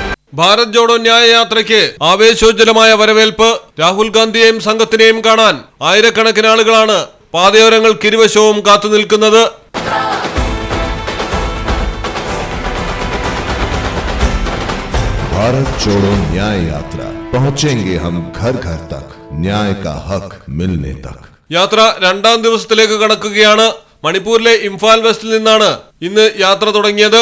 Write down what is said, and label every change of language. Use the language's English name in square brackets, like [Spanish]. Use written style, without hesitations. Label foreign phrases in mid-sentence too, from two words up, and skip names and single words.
[Malayalam] ഭാരത് ജോഡോ ന്യായ യാത്രയ്ക്ക് ആവേശോജ്വലമായ വരവേൽപ്പ്. രാഹുൽ ഗാന്ധിയെയും സംഘത്തിനെയും കാണാൻ ആയിരക്കണക്കിന് ആളുകളാണ് പാതയോരങ്ങൾക്ക് ഇരുവശവും കാത്തുനിൽക്കുന്നത്. [Hindi] भारत जोड़ो न्याय यात्रा पहुंचेंगे हम घर घर तक न्याय का हक मिलने तक. [Malayalam] യാത്ര രണ്ടാം ദിവസത്തിലേക്ക് കടക്കുകയാണ്. മണിപ്പൂരിലെ ഇംഫാൽ വെസ്റ്റിൽ നിന്നാണ് ഇന്ന് യാത്ര തുടങ്ങിയത്.